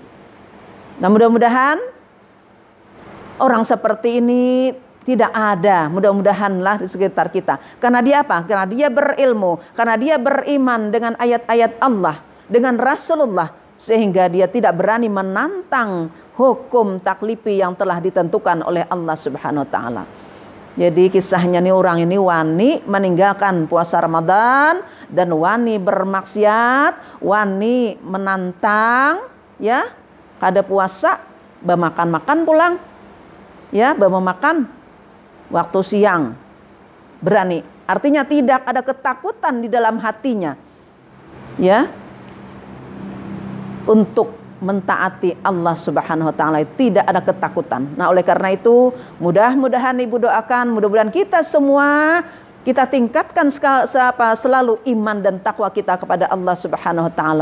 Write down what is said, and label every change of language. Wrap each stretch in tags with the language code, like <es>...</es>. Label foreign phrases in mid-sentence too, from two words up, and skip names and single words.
<id>Nah mudah-mudahan orang seperti ini tidak ada, mudah-mudahanlah di sekitar kita. Karena dia apa? Karena dia berilmu, karena dia beriman dengan ayat-ayat Allah, dengan Rasulullah, sehingga dia tidak berani menantang hukum taklifi yang telah ditentukan oleh Allah</id> <ar>سبحانه وتعالى.</ar> <id>Jadi kisahnya nih orang ini wani meninggalkan puasa Ramadan dan wani bermaksiat, wani menantang ya kada puasa, bemakan-makan pulang. Ya, bemakan waktu siang. Berani. Artinya tidak ada ketakutan di dalam hatinya. Ya. Untuk mentaati Allah</id> <ar>سبحانه وتعالى,</ar> <id>tidak ada ketakutan. Nah, oleh karena itu mudah-mudahan Ibu doakan, mudah-mudahan kita semua kita tingkatkan selalu iman dan takwa kita kepada Allah</id> <ar>سبحانه وتعالى.</ar>